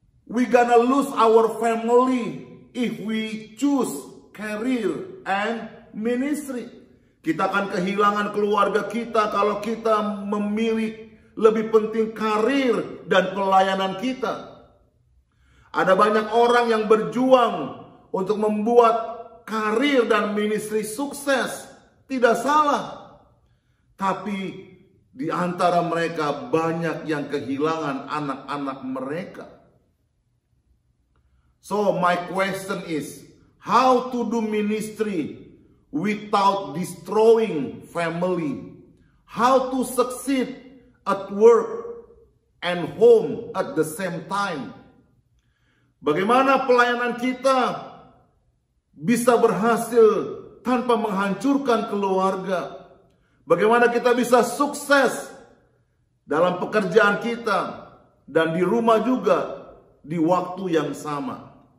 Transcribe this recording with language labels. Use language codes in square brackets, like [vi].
[en] We gonna lose our family if we choose career and ministry. [id] Kita akan kehilangan keluarga kita kalau kita memilih lebih penting karir dan pelayanan kita. Ada banyak orang yang berjuang untuk membuat karir dan ministry sukses. Tidak salah. Tapi di antara mereka banyak yang kehilangan anak-anak mereka. [en] So my question is, how to do ministry without destroying family? How to succeed at work and home at the same time? [id] Bagaimana pelayanan kita bisa berhasil tanpa menghancurkan keluarga? Bagaimana kita bisa sukses dalam pekerjaan kita dan di rumah juga di waktu yang sama?